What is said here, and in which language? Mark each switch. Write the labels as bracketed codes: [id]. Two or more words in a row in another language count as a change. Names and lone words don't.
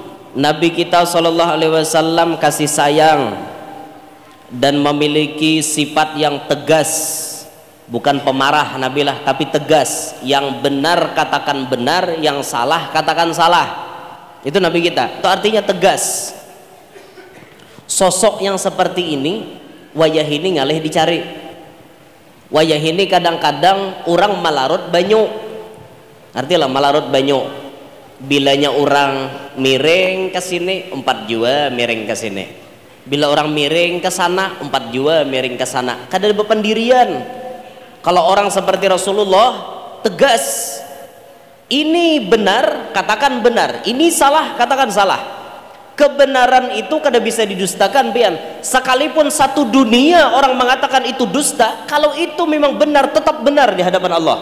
[id] Nabi kita SAW kasih sayang dan memiliki sifat yang tegas, bukan pemarah Nabi lah, tapi tegas. Yang benar katakan benar, yang salah katakan salah. Itu Nabi kita, itu artinya tegas. Sosok yang seperti ini, [bjn] wayah ini ngalih dicari. Wayah ini kadang-kadang orang malarut banyu. Artinya malarut banyu. Bilanya orang miring ke sini 4 jua miring ke sini. Bila orang miring ke sana 4 jua miring ke sana. Kada ada pendirian. [id] Kalau orang seperti Rasulullah tegas. Ini benar, katakan benar. Ini salah, katakan salah. Kebenaran itu [bjn] kada bisa didustakan pian. [id] Sekalipun satu dunia orang mengatakan itu dusta, kalau itu memang benar tetap benar di hadapan Allah.